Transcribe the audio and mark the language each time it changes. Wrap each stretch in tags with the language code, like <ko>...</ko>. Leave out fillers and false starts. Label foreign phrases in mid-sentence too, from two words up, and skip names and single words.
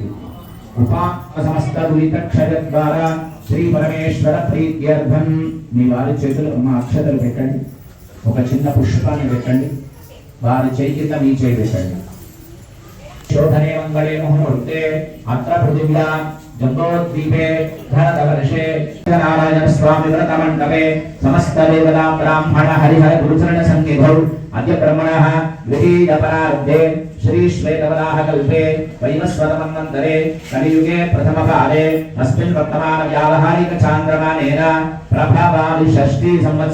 <sa>సమస్త క్షయ ద్వారా శ్రీ పరమేశ్వర ప్రీత్యర్థం</sa> <te>మీ వారి చేతులు మా అక్షతలు పెట్టండి. ఒక చిన్న పుష్పాన్ని పెట్టండి. వారి చేయి కింద మీ చేయి పెట్టండి.</te> <sa>శోధనే మంగళే ముహూర్తే అత్ర పృథివ్యా जम्बोद्वीपे भरतवर्षे नारायण स्वामी व्रतमण्डपे समस्त देवता ब्राह्मण हरिहर गुरुचरण सन्निधौ अद्य ब्रह्मणः विधीयपरार्धे श्री श्वेतवराह कल्पे वैवस्वतमन्वन्तरे कलियुगे प्रथमकाले अस्मिन् वर्तमान व्यावहारिक चान्द्रमानेन प्रभावादि षष्ठी संवत्सरे</sa>